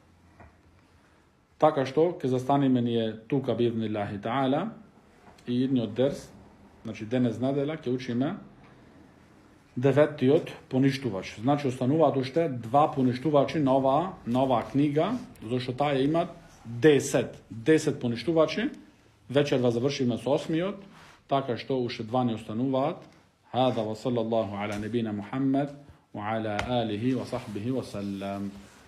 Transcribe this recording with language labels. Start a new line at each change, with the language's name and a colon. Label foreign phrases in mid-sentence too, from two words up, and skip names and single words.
Macedonian: Така што ќе застанеме ние тука
Arabic: بإذن الله تعالى
Macedonian: и идниот дерс, значи денес неделя ќе учиме 9-тиот поништувач. Значи остануваат уште 2 поништувачи на оваа книга, зашто таа има 10 поништувачи. Вечерва завршиме со 8-миот, така што уште 2 не остануваат.
Arabic: هذا وصلى الله على نبينا محمد وعلى آله وصحبه وسلم.